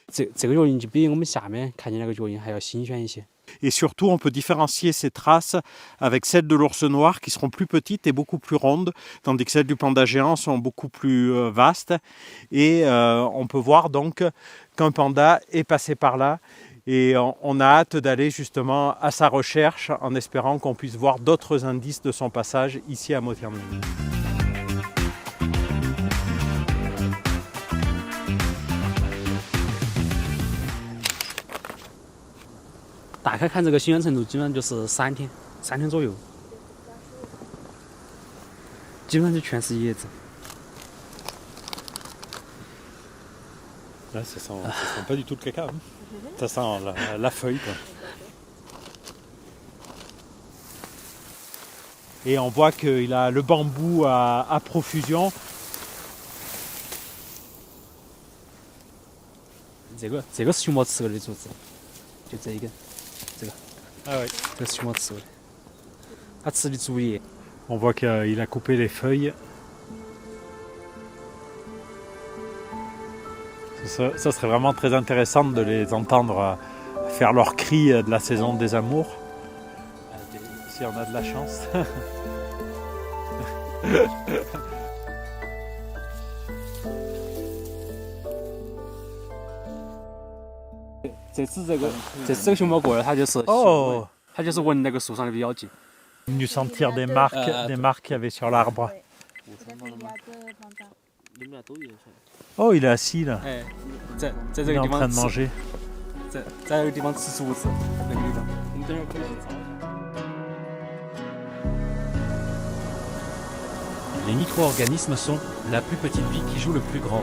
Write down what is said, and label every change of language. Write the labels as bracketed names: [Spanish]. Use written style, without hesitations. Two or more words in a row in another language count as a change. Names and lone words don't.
[French] Et surtout, on peut différencier ces traces avec celles de l'ours noir qui seront plus petites et beaucoup plus rondes, tandis que celles du panda géant sont beaucoup plus vastes. Et on peut voir donc qu'un panda est passé par là. Et on a hâte d'aller justement à sa recherche en espérant qu'on puisse voir d'autres indices de son passage ici à Mo Tianling. [Chinese] 打开看这个新鲜程度，基本上就是3天左右，基本上就全是叶子。 [French] Là, ça sent pas du tout le caca, hein. Ça sent la feuille, quoi. Et on voit qu'il a le bambou à profusion. [Chinese] 这个是熊猫吃过的竹子，就这一根，这个， [French] Ah ouais. [Chinese] 这是熊猫吃过的，它吃的竹叶。 [French] On voit qu'il a coupé les feuilles. Ça serait vraiment très intéressant de les entendre faire leurs cris de la saison des amours. Si on a de la chance. [Chinese] 这次这个熊猫过来，它就是它就是闻那个树上的药剂。 [French] Venu sentir des marques qu'il y avait sur l'arbre. Oh, il est assis là. Il est en train de manger. Les micro-organismes sont la plus petite vie qui joue le plus grand rôle.